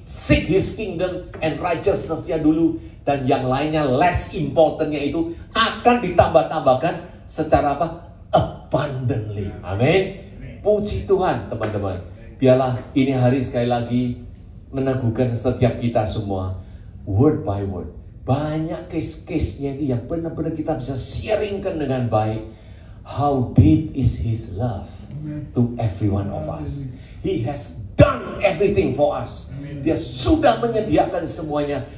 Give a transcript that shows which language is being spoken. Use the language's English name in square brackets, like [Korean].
[Indonesian] Seek His kingdom and righteousness- nya dulu, dan yang lainnya less importantnya itu akan ditambah-tambahkan secara apa? Abundantly. Amin. Puji Tuhan teman-teman. Biarlah ini hari sekali lagi meneguhkan setiap kita semua, word by word. Banyak case-case-nya itu yang benar-benar kita bisa sharingkan dengan baik. [English] How deep is His love to every one of us. He has done everything for us. [Indonesian] Dia sudah menyediakan semuanya.